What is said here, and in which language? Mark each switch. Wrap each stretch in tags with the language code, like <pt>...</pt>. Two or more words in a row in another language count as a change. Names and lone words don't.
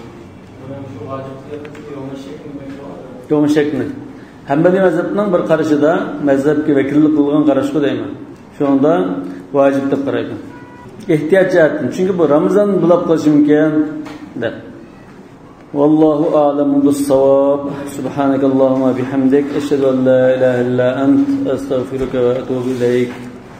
<uz>Yo'mashakni. Hanbali mazhabining bir qarashida, mazhabga vakillik qilgan qarashga deyman. Shunda vojib deb qaraydi. Ehtiyot jihatdan, chunki bu Ramazon bo'lib qolishi mumkin deb.</uz> <ar>والله أعلم بالصواب. سبحانك اللهم وبحمدك أشهد أن لا إله إلا أنت أستغفرك وأتوب إليك.</ar>